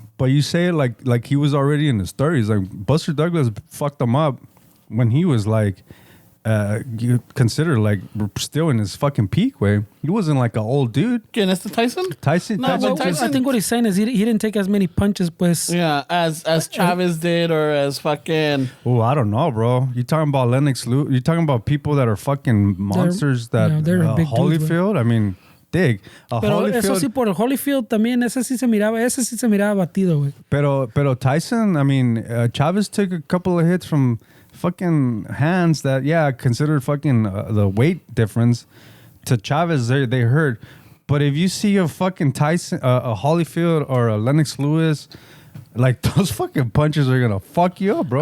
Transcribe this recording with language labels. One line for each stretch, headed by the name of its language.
English: But you say it like he was already in his 30s. Like Buster Douglas fucked him up when he was like you consider like still in his fucking peak way. He wasn't like an old dude. Again, that's the Tyson? Tyson I think what he's saying is he didn't take as many punches, pues. Yeah, as Chavez did, or as fucking. Oh, I don't know, bro. You talking about Lennox Lewis? You talking about people that are fucking monsters? They're big Holyfield. Dudes, I mean, dig.
Spanish: Pero eso sí, por Holyfield también, ese sí se miraba batido, güey. Pero
English: Tyson, I mean, Chavez took a couple of hits from fucking hands that, yeah, considered fucking the weight difference to Chavez, they hurt. But if you see a fucking Tyson, a Holyfield or a Lennox Lewis, like those fucking punches are gonna fuck you up, bro.